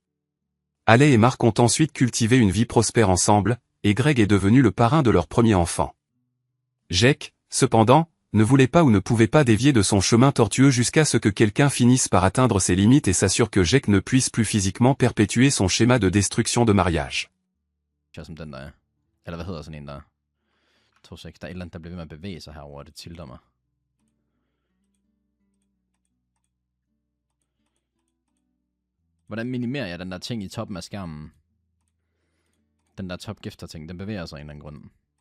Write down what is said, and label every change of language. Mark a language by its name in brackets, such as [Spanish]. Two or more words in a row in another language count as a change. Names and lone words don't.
[French] Allais et Marc ont ensuite cultivé une vie prospère ensemble, et Greg est devenu le parrain de leur premier enfant. Jake, cependant, ne voulait pas ou ne pouvait pas dévier de son chemin tortueux jusqu'à ce que quelqu'un finisse par atteindre ses limites et s'assure que Jake ne puisse plus physiquement perpétuer son schéma de destruction de mariage. [Danish] Som den der, eller hvad hedder sådan en der? 2-6, der er et eller andet, der bliver ved med at bevæge sig herover, og det tilter mig. Hvordan minimerer jeg den der ting i toppen af skærmen? Den der top-gifter ting, den bevæger sig af en eller anden grund.